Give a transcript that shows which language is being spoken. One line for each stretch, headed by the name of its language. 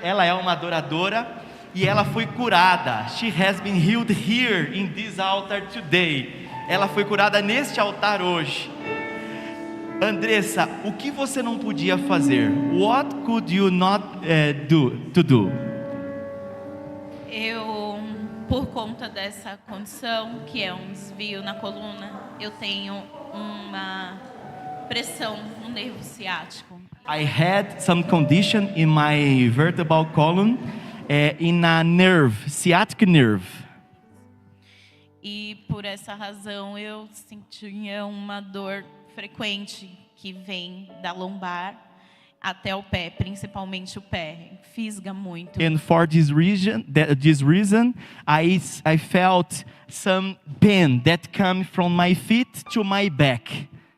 Portuguese: Ela é uma adoradora e ela foi curada.
English: She has been healed here in this altar today.
Portuguese: Ela foi curada neste altar hoje. Andressa, o que você não podia fazer?
English: What could you not do?
Portuguese: Eu, por conta dessa condição, que é um desvio na coluna, eu tenho uma pressão no nervo ciático.
English: I had some condition in my vertebral column, in a nerve, sciatic nerve.
Portuguese: E por essa razão eu sentia uma dor frequente que vem da lombar até o pé, principalmente o pé, fisga muito.
English: And for this reason, I felt some pain that came from my feet to my back.